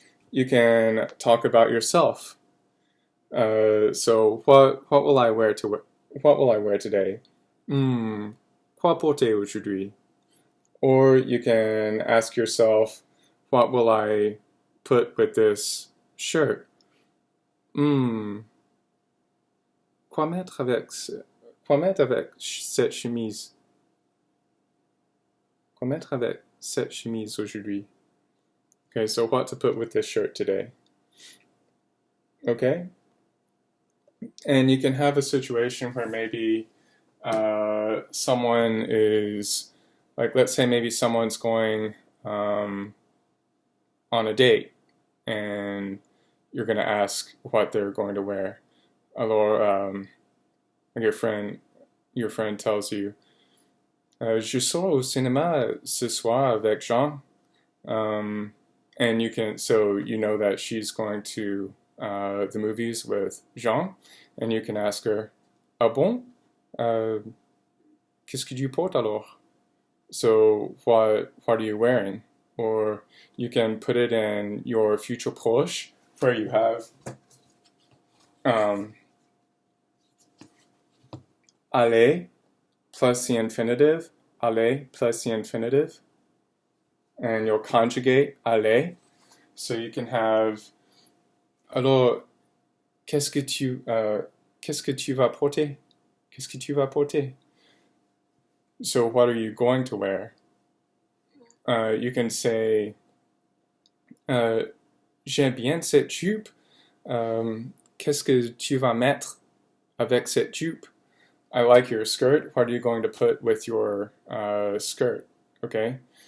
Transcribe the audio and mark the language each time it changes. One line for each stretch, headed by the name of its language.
English: You can talk about yourself. So what will I wear today?
French: Quoi porter aujourd'hui?
English: Or you can ask yourself, what will I put with this shirt?
French: Quoi mettre avec cette chemise? Quoi mettre avec cette chemise aujourd'hui?
English: Okay, so what to put with this shirt today? Okay? And you can have a situation where maybe someone is, like, let's say maybe someone's going on a date and you're going to ask what they're going to wear.
French: Alors,
English: your friend tells you,
French: je sors au cinéma ce soir avec Jean.
English: And so you know that she's going to the movies with Jean, and you can ask her,
French: ah bon? Qu'est-ce que tu portes alors?
English: So what are you wearing? Or you can put it in your future proche, where you have aller plus the infinitive, aller plus the infinitive, and you'll conjugate aller. So you can have,
French: alors, qu'est-ce que tu vas porter? Qu'est-ce que tu vas porter?
English: So what are you going to wear? You can say,
French: j'aime bien cette jupe. Qu'est-ce que tu vas mettre avec cette jupe?
English: I like your skirt. What are you going to put with your skirt? Okay.